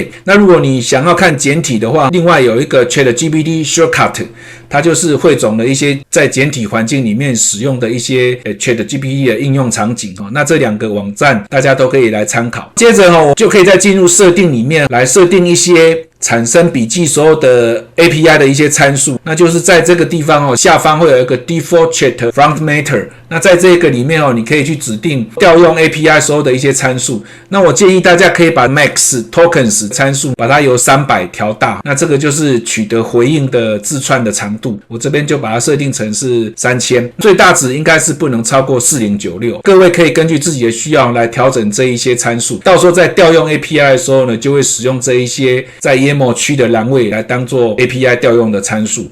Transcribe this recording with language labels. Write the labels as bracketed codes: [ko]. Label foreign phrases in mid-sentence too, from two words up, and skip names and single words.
[zh] 那如果你想要看簡體的話，另外有一個 ChatGPT Shortcut， 它就是匯總了一些在簡體環境裡面使用的一些ChatGPT 的應用場景。那這2個網站大家都可以來參考。接着我就可以再進入設定裡面來設定一些產生筆記所有的 API 的一些參數，那就是在這個地方下方會有一個 [en] Default Chat Formatter， [zh] 那在這個裡面你可以去指定調用 API 所有的一些參數。那我建議大家可以把 [en] Max Tokens [zh] 參數把它由300調大，那這個就是取得回應的字串的長度，我這邊就把它設定成是3000，最大值應該是不能超過4096。各位可以根據自己的需要來調整這一些參數，到時候在調用 API 的时候呢，就會使用這一些在Memo 區的欄位來當做 API 調用的參數。